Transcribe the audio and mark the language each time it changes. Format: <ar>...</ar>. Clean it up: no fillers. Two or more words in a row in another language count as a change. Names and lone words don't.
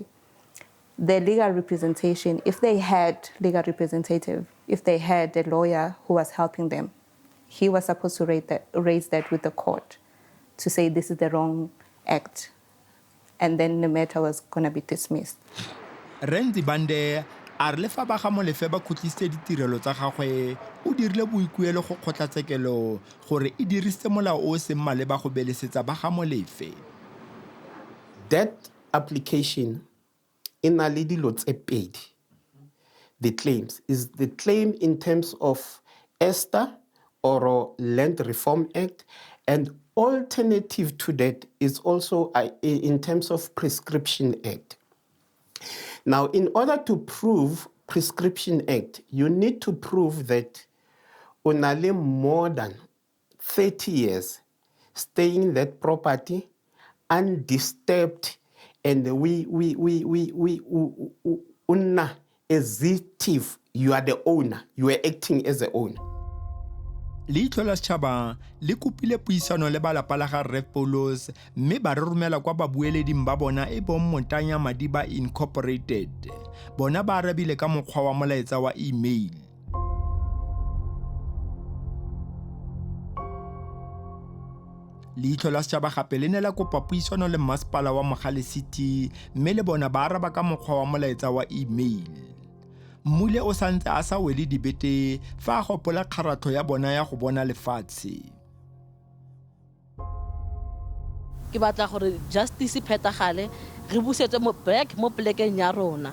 <en>The legal representation, if they had legal representative, if they had a lawyer who was helping them, he was supposed to raise that with the court to say this is the wrong act. And then the matter was going to be dismissed.</en> <tn>Renzi Bande a re le fa ba ga Molefe ba khutlisitse ditirelo tsa gagwe o dirile boikuelo go kgotlatshekelo gore e dirisitse molao o seng maleba go belesetsa ba ga Molefe.</tn> <en>That application</en> <tn>in a le dilo tse pedi.</tn> <en>The claims is the claim in terms of ESTA or Land Reform Act, and alternative to that is also in terms of Prescription Act. Now, in order to prove Prescription Act, you need to prove that only more than 30 years staying in that property undisturbed, and as if you are the owner, you are acting as the owner.</en> <tn>Leihlo La Sechaba le kopile puisano le ba lapa la ga Ref Paulos mme ba re romela kwa babueleding ba bona e bong Montanya Madiba Incorporated. Bona ba arabile ka mokgwa wa molaetsa wa email. Leihlo La Sechaba gape le ne la kopa puisano le masepala wa Mogale City mme le bona ba araba ka mokgwa wa molaetsa wa email. Mmule o santse a sa wele dibete fa a gopola kgaratho ya bona ya go bona lefatshe. Ke batla gore justice phetagale re busetse mo back mo plekeng ya rona.</tn>